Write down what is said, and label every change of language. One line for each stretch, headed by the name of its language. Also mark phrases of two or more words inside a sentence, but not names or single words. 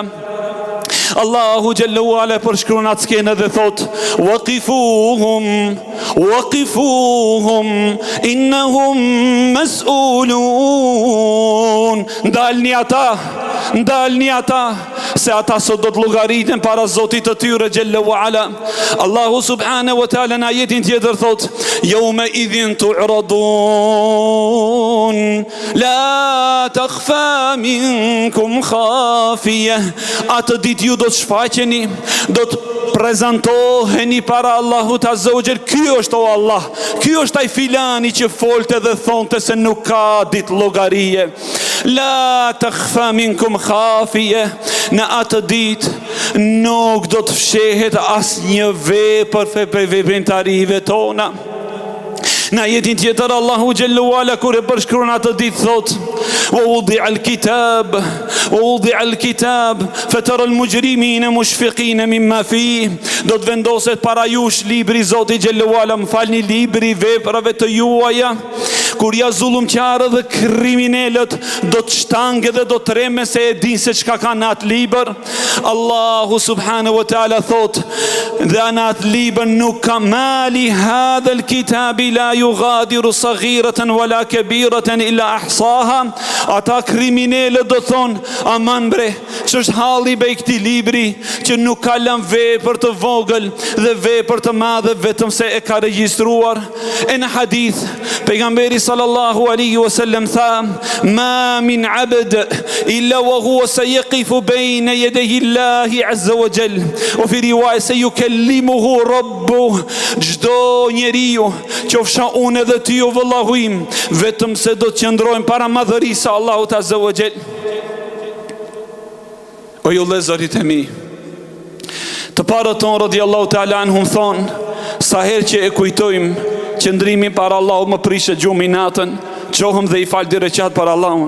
Albanian: Allahu
Arabic: جل وعلا
Albanian: përshkruan atë skenë dhe thot:
Arabic: وقفوهم إنهم مسؤولون.
Albanian: Ndalni ata, se ata sot do të llogariten para Zotit të tyre
Arabic: جل وعلا. Allahu سبحانه وتعالى
Albanian: në ajetin tjetër thot:
Arabic: يوم إذ تعرضون لا تخفى منكم خافية.
Albanian: Atë ditë ju do të shfaqeni, do të prezantoheni para Allahut
Arabic: عز وجل.
Albanian: Ky është o Allah, ky është ai filani që folte dhe thonte se nuk ka ditë llogarie.
Arabic: لا تخفى منكم خافية.
Albanian: Në atë ditë nuk do të fshehet asnjë vepër për veprimtarive tona. Në ajetin tjetër Allahu
Arabic: جل وعلا
Albanian: kur e përshkruan atë ditë thot:
Arabic: ووضع الكتاب فترى المجرمين مشفقين مما فيه.
Albanian: Do të vendoset para jush libri Zoti
Arabic: جل وعلا,
Albanian: më falni, libri veprave të juaja. Kur ja zullumqtarët dhe kriminalët do të shtange dhe do të reme se e din se çka ka në atë libër.
Arabic: Allahu سبحانه وتعالى
Albanian: thot: dhe në atë libër nuk ka
Arabic: مال هذا الكتاب لا يغادر صغيرة ولا كبيرة إلا أحصاها.
Albanian: Ata kriminalët do thonë: aman bre, ç'është halli be këtij libri që nuk ka lënë vepër të vogël dhe vepër të madhe, vetëm se e ka regjistruar. E në hadith pejgamberi
Arabic: صلى الله عليه وسلم tha: ما من عبد إلا وهو سيقف بين يدي الله عز وجل وفي رواية سيكلمه ربه.
Albanian: Çdo njeriu, qofsha unë edhe ti o vëllahu im, vetëm se do të qëndrojmë para madhërisë Allahut
Arabic: عز وجل.
Albanian: O ju vëllezërit e mi, të parët tonë
Arabic: رضي الله تعالى عنهم
Albanian: thonë: sa herë që e kujtojmë qëndrimin para Allahut më prishet gjumi natën, qohëm dhe i falë dy reqat para Allahun.